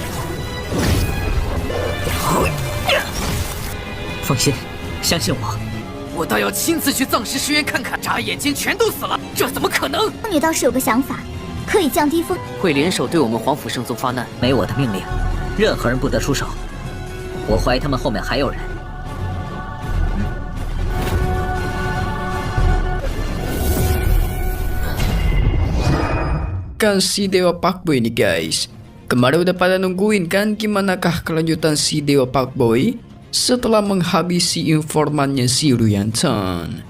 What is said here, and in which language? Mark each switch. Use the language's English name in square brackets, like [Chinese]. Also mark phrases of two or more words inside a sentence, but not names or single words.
[Chinese] 放心，相信我。我倒要亲自去藏石学院看看，眨眼间全都死了，这怎么可能？少女倒是有个想法，可以降低风，会联手对我们皇府圣宗发难。没我的命令，任何人不得出手。我怀疑他们后面还有人。 [Indonesian] Kan si Dewa Pakboy nih guys. Kemarin udah pada nungguin kan gimanakah kelanjutan si Dewa Pakboy setelah menghabisi informannya si Ruyan Chen.